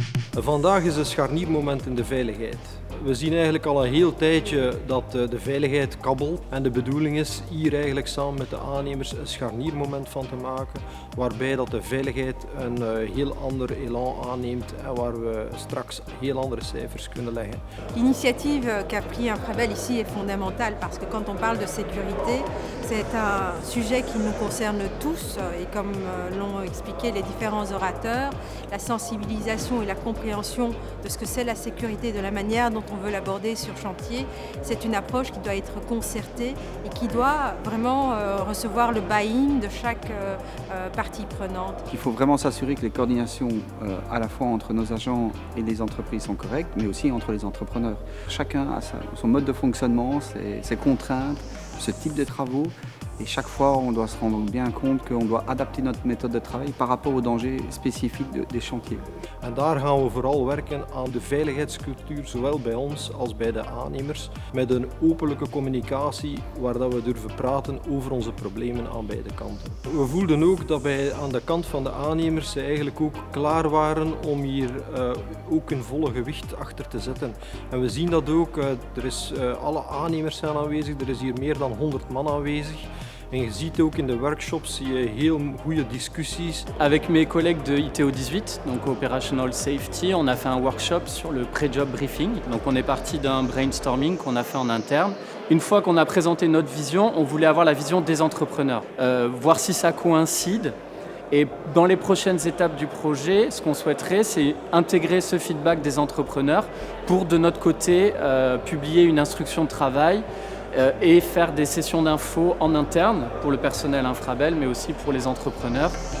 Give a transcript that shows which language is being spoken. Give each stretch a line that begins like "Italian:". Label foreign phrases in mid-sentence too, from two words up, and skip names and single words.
Dutch: Vandaag is een scharniermoment in de veiligheid. We zien eigenlijk al een heel tijdje dat de veiligheid kabbelt en de bedoeling is hier eigenlijk samen met de aannemers een scharniermoment van te maken waarbij dat de veiligheid een heel ander elan aanneemt en waar we straks heel andere cijfers kunnen leggen.
French: L'initiative qu'a pris Infrabel ici est fondamentale parce que quand on parle de sécurité, c'est un sujet qui nous concerne tous et comme l'ont expliqué les différents orateurs, la sensibilisation et la compréhension de ce que c'est la sécurité, de la manière dont on veut l'aborder sur chantier, c'est une approche qui doit être concertée et qui doit vraiment recevoir le buy-in de chaque partie prenante. Il faut vraiment s'assurer que les coordinations à la fois entre nos agents et les entreprises sont correctes, mais aussi entre les entrepreneurs. Chacun a son mode de fonctionnement, ses contraintes, ce type de travaux. Et chaque fois, on doit se rendre bien compte qu'on doit adapter notre méthode de travail par rapport aux dangers spécifiques des chantiers.
Dutch: En daar gaan we vooral werken aan de veiligheidscultuur, zowel bij ons als bij de aannemers, met een openlijke communicatie waar dat we durven praten over onze problemen aan beide kanten. We voelden ook dat aan de kant van de aannemers zij eigenlijk ook klaar waren om hier ook een volle gewicht achter te zetten. En we zien dat ook, alle aannemers zijn aanwezig, er is hier meer dan 100 man aanwezig. En je ziet ook in de workshops zie je heel goede discussies.
French: Avec mes collègues de ITO 18, donc
English: Operational Safety,
French: on a fait un workshop sur le
English: pré-job briefing.
French: Donc on est parti d'un brainstorming qu'on a fait en interne. Une fois qu'on a présenté notre vision, on voulait avoir la vision des entrepreneurs, voir si ça coïncide. Et dans les prochaines étapes du projet, ce qu'on souhaiterait, c'est intégrer ce feedback des entrepreneurs pour, de notre côté, publier une instruction de travail et faire des sessions d'infos en interne pour le personnel Infrabel, mais aussi pour les entrepreneurs.